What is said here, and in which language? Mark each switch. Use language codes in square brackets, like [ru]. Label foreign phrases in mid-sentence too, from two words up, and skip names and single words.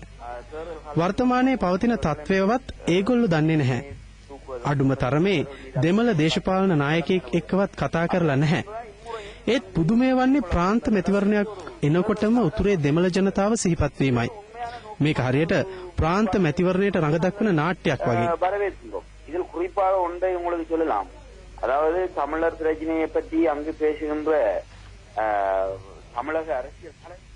[si] වර්තමානයේ පවතින තත්ත්වයවත් ඒගොල්ලෝ දන්නේ නැහැ. අඩුම තරමේ දෙමළ දේශපාලන නායකයෙක් එක්කවත් කතා කරලා නැහැ. ඒත් පුදුමය වන්නේ ප්‍රාන්ත මැතිවරණයක් එනකොටම උතුරේ දෙමළ ජනතාව සිහිපත් වීමයි. මේක හරියට ප්‍රාන්ත මැතිවරණයට රඟ දක්වන නාට්‍යයක් වගේ. [ta] இதில் குறிப்பாக ஒன்றை உங்களுக்கு சொல்லலாம். அதாவது தமிழர் பிரச்சனையை பற்றி அங்கு பேசுகின்ற தமிழக அரசியல்